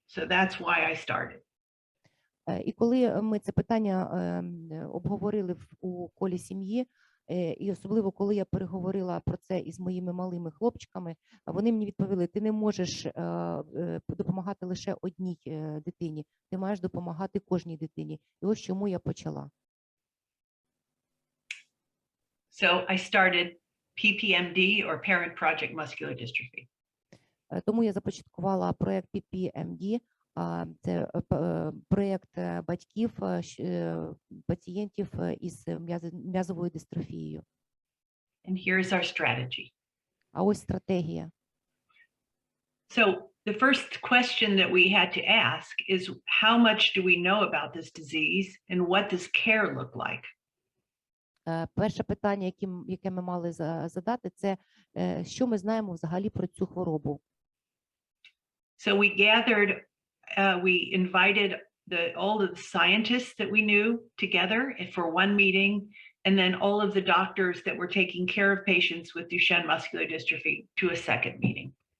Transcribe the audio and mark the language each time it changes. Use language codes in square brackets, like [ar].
[en] So that's why I started. [uk] І коли ми це питання обговорили у колі сім'ї, і особливо коли я переговорила про це із моїми малими хлопчиками, вони мені відповіли: ти не можеш допомагати лише одній дитині, ти маєш допомагати кожній дитині. І ось чому я почала. [en] So I started PPMD, or Parent Project Muscular Dystrophy. [uk] Тому я започаткувала проект PPMD, це проект батьків пацієнтів із м'язовою дистрофією. [en] And here's our strategy. [uk] А ось стратегія. [en] So the first question that we had to ask is, how much do we know about this disease and what does care look like? [uk] Перше питання, яке ми мали задати, це що ми знаємо взагалі про цю хворобу. [en] So we gathered, we invited all of the scientists that we knew together for one meeting, and then all of the doctors that were taking care of patients with Duchenne muscular dystrophy to a second meeting.